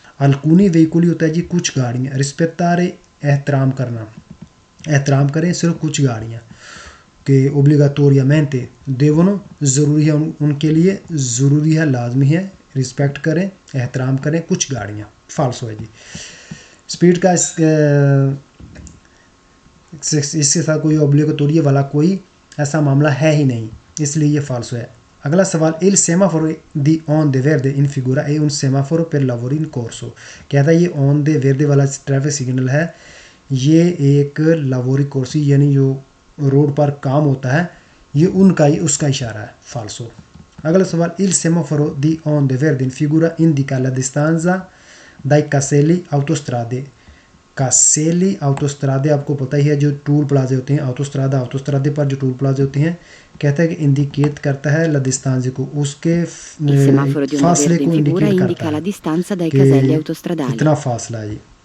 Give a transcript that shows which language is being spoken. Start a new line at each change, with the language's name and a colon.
Italian: अलकूनी वेहिकुली
Hindi: होता है जी कुछ गाड़ियाँ, रिस्पेक्टारे एहतराम करना, एहतराम करें सिर्फ कुछ गाड़ियाँ, कि
Italian: ओब्लिगाटोरियामेंटे देवनो
Hindi: ज़रूरी है, उनके लिए ज़रूरी है, लाजमी है, रिस्पेक्ट करें, एहतराम करें कुछ गाड़ियाँ। फाल्सो है जी। स्पीड का इसके साथ कोई ओब्लिगाटोरिया वाला कोई ऐसा मामला है ही नहीं, इसलिए ये फाल्सो है। अगला सवाल,
Italian: il semaforo di onde verde in figura è un semaforo per lavori in corso।
Hindi: कहता है ये
Italian: onde verde
Hindi: वाला ट्रैफिक सिग्नल है, ये एक
Italian: लावोरी कोर्सी
Hindi: यानी जो रोड पर काम होता है, ये उनका ही उसका इशारा है। फाल्सो। अगला सवाल,
Italian: il semaforo di onde verde in figura indica la distanza dai caselli autostrade। कासेली ऑटोस्ट्रादे
Hindi: आपको पता ही है, जो टूल प्लाजे होते हैं, ऑटोस्ट्रादे पर जो टूल प्लाजे होते हैं, कहता है कि इंडिकेट करता है ला डिस्टेंस को, उसके फासले को इंडिकेट करता है कि कितना फासला है जी।